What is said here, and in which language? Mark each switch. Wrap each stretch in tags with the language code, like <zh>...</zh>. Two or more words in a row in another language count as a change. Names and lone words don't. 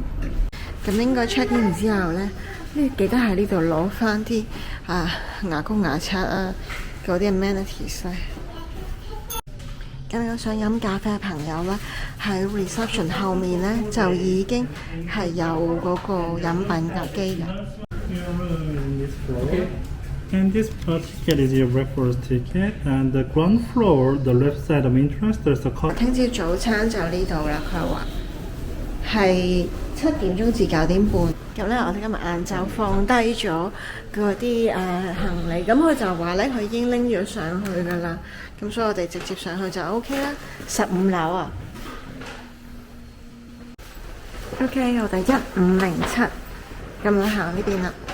<yue>咁應該</yue> <en>check in</en> <yue>之後呢，記得喺呢度攞翻啲牙膏牙刷啊，嗰啲 amenities 咧。咁有想飲咖啡嘅朋友呢，喺 reception 後面呢，就已經係有嗰個飲品架機嘅。</yue> <en>And this ticket is your breakfast ticket. And the ground floor, the left side of entrance, there's a coffee.</en> <yue>聽朝早餐就呢度啦，佢話係7點鐘至9點半。咁咧，我哋今日晏晝放低咗嗰啲行李，咁佢就話咧，佢已經拎咗上去噶啦。咁所以我哋直接上去就 OK 啦。15樓啊。OK， 我哋1507，咁我行呢邊啦。</yue>